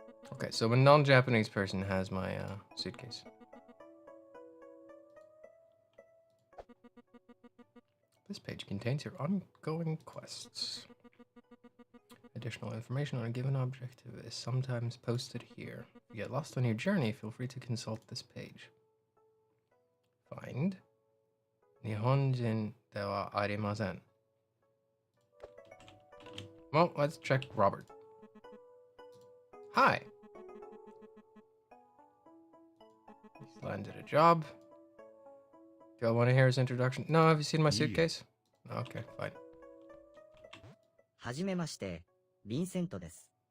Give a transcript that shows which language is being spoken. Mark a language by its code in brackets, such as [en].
[en] Okay, so a non-Japanese person has my suitcase. This page contains your ongoing quests. Additional information on a given objective is sometimes posted here. If you get lost on your journey, feel free to consult this page. Find [ja] 日本人ではありません. [en] Well, let's check Robert. Hi. He's landed a job. Do I want to hear his introduction? No, have you seen my suitcase? Okay, fine. [ja] はじめまして、ヴィンセントです。